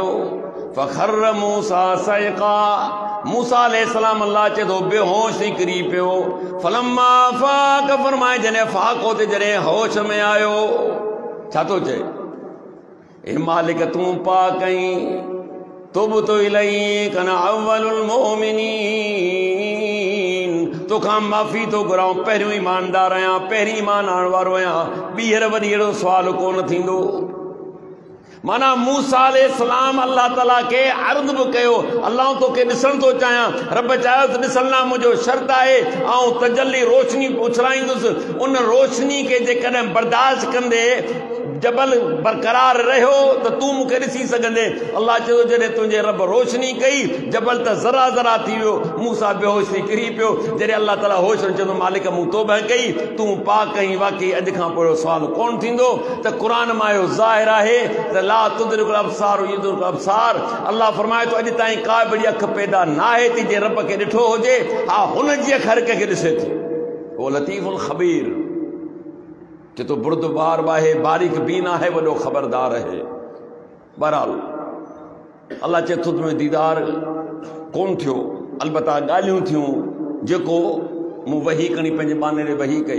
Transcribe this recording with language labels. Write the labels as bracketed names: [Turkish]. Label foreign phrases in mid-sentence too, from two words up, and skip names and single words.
[Arabic] فخر موسى صعقا, [Sindhi] मूसा अलैहिस्सलाम अल्लाह चए थो बेहोश थी किरी पियो। [Arabic] فلما أفاق, [Sindhi] फरमाए जॾहिं फाको ते जॾहिं होश में आयो, छा थो चए, ए मालिक तूं पाक कहीं, [Arabic] تبت إليك أنا أول المؤمنين, [Sindhi] तोखां माफ़ी थो घुरां, पहिरियों ईमानदार आहियां, पहिरीं ईमान आणण वारो आहियां, ॿीहर वरी अहिड़ो सुवाल कोन थींदो। माना मूसा अलैहिस्सलाम अल्लाह ताला के अर्ज़ बि कयो, अल्लाह तोखे ॾिसण थो चाहियां। रब चाहियो त ॾिसण मुंहिंजो शर्त आहे, ऐं तजल्ली रोशनी उछलाईंदुसि, उन रोशनी खे जेकॾहिं बर्दाश्त कंदे जबल बरक़रार रहियो त तूं मूंखे ॾिसी सघंदे। अल्लाह चयो जॾहिं तुंहिंजे रब रोशनी कई, जबल त ज़रा ज़रा थी वियो, मूसा बेहोश थी किरी पियो। जॾहिं अल्लाह ताला होश में चवंदो मालिक मूं तौबह कई, तूं पाक कहीं, वाकई अॼु खां पोइ सुवाल कोन थींदो। त क़ुरान मां इहो ज़ाहिर आहे त [Arabic] لا تدركه الأبصار يدرك الأبصار, [Sindhi] अल्लाह फरमाए थो अॼु ताईं का बि अखि पैदा न आहे थी जे रब खे ॾिठो हुजे, हा हुन जी अखि हर कंहिंखे ॾिसे थी। उहो [Arabic] اللطيف الخبير, [Sindhi] जे तो बुर्दबार आहे, बारीक बीन आहे, वॾो ख़बरदार आहे। बहरहाल अल्लाह चए थो तुंहिंजो दीदार कोन थियो, अलबत्ता ॻाल्हियूं थियूं जेको मूं वही कणी पंहिंजे बाने ॾे वही कई।